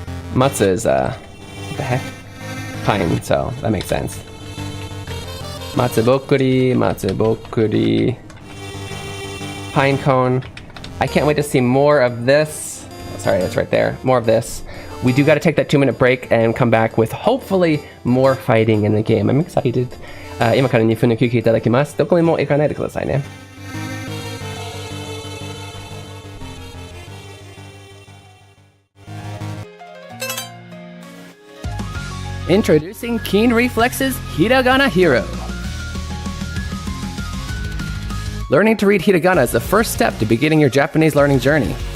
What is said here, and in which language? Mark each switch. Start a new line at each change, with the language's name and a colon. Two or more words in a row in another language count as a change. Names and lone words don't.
English: Matsu is, what the heck? Pine, so that makes sense. Matsubokuri, Matsubokuri. Pine cone. I can't wait to see more of this. Oh, sorry, that's right there. More of this. We do got to take that 2-minute break and come back with hopefully more fighting in the game. I'm excited.
Japanese: 今から2分の休憩いただきます。どこにも行かないでくださいね。
English: Introducing Keen Reflex's Hiragana Hero. Learning to read hiragana is the first step to beginning your Japanese learning journey.